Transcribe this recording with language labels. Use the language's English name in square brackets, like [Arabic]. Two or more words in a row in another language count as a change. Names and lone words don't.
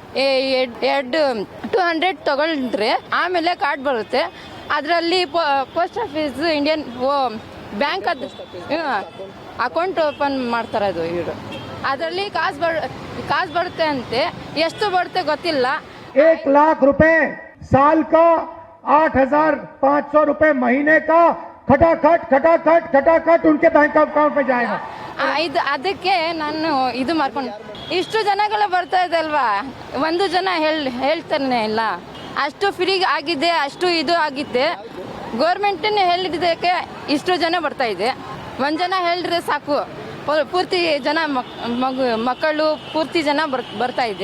[Kannada] 200 ತಗೊಂಡ್ರೆ ಆಮೇಲೆ ಕಾರ್ಡ್ ಬರುತ್ತೆ. ಅದರಲ್ಲಿ ಪೋಸ್ಟ್ ಆಫೀಸ್ ಇಂಡಿಯನ್ ಬ್ಯಾಂಕ್ [English] account open [Kannada] ಮಾಡ್ತಾರೆ. ಅದು ಇವರು ಅದರಲ್ಲಿ ಕಾಸು ಬರುತ್ತೆ ಅಂತೆ. ಎಷ್ಟು ಬರುತ್ತೆ ಗೊತ್ತಿಲ್ಲ. [Hindi] 1 लाख रुपए साल का, 8,500 रुपए महीने का खटाखट उनके [English] bank account [Hindi] में जाएगा. [Kannada] ಅದಕ್ಕೆ ನಾನು ಇದು ಮಾಡ್ಕೊಂಡು ಇಷ್ಟು ಜನಗಳು ಬರ್ತಾ ಇದೆ ಅಲ್ವಾ, ಒಂದು ಜನ ಹೇಳ್ತಾನೆ ಇಲ್ಲ. ಅಷ್ಟು ಫ್ರೀ ಆಗಿದೆ, ಅಷ್ಟು ಇದು ಆಗಿದೆ. ಗೌರ್ಮೆಂಟನ್ನೇ ಹೇಳಿದ್ದಕ್ಕೆ ಇಷ್ಟು ಜನ ಬರ್ತಾ ಇದೆ. ಒಂದು ಜನ ಹೇಳಿದ್ರೆ ಸಾಕು, ಪೂರ್ತಿ ಜನ ಮಕ್ಕಳು ಪೂರ್ತಿ ಜನ ಬರ್ತಾ ಇದೆ.